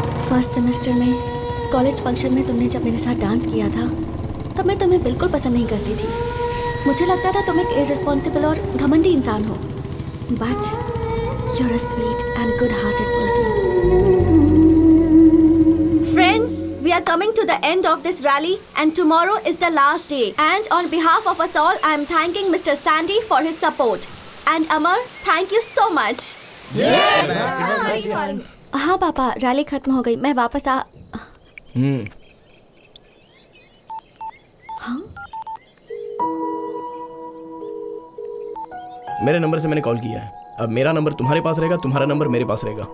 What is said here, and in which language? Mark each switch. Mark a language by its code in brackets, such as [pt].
[hi] First semester में college function में तुमने जब मेरे साथ डांस किया था तब मैं तुम्हें बिल्कुल पसंद नहीं करती थी। मुझे लगता था तुम एक इररिस्पॉन्सिबल और घमंडी इंसान हो, [en] But you are a sweet and good hearted person. Friends, we are coming to the end of this rally and tomorrow is the last day, and on behalf of us all I am thanking Mr. Sandy for his support, and Amar, thank you so much. [hi] हाँ पापा, rally खत्म हो गई, मैं वापस आ। हाँ? मेरे number से मैंने कॉल किया है। अब मेरा नंबर तुम्हारे पास रहेगा, तुम्हारा नंबर मेरे पास रहेगा।